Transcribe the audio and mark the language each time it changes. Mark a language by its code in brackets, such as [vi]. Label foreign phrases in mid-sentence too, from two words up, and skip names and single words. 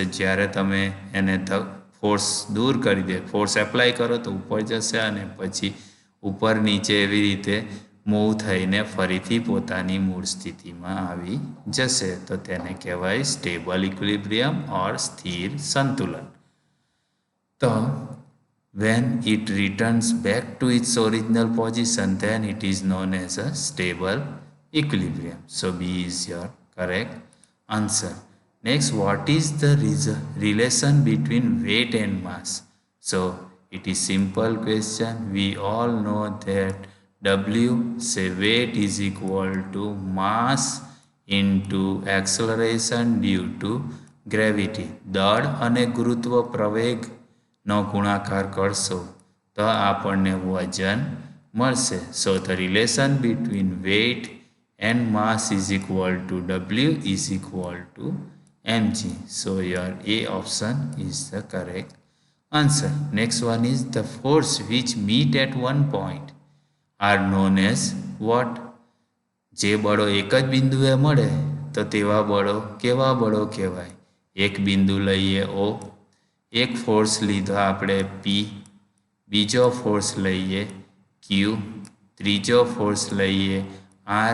[gu] જ્યારે તમે એને ફોર્સ દૂર કરી દે, [en] force apply [gu] કરો તો ઉપર જશે અને પછી ઉપર નીચે એવી રીતે મૂવ થઈને ફરીથી પોતાની મૂળ સ્થિતિમાં આવી જશે. તો તેને કહેવાય [en] stable equilibrium or [gu] સ્થિર સંતુલન. [en] તો when it returns back to its original position, then it is known as a stable equilibrium. So B is your correct answer. Next, what is the relation between weight and mass? So it is simple question. We all know that W, say weight, is equal to mass into acceleration due to gravity. [gu] દળ અને ગુરુત્વ પ્રવેગનો ગુણાકાર કરશો તો આપણને વજન મળશે. [en] So the relation between weight and mass is equal to W is equal to mg. So your A option is the correct answer. Next one is the force which meet at one point are known as what? [gu] જે બળો એક જ બિંદુએ મળે તો તેવા બળો કેવા બળો કહેવાય? એક બિંદુ લઈએ O, એક ફોર્સ લીધો આપણે P, બીજો ફોર્સ લઈએ Q, ત્રીજો ફોર્સ લઈએ R.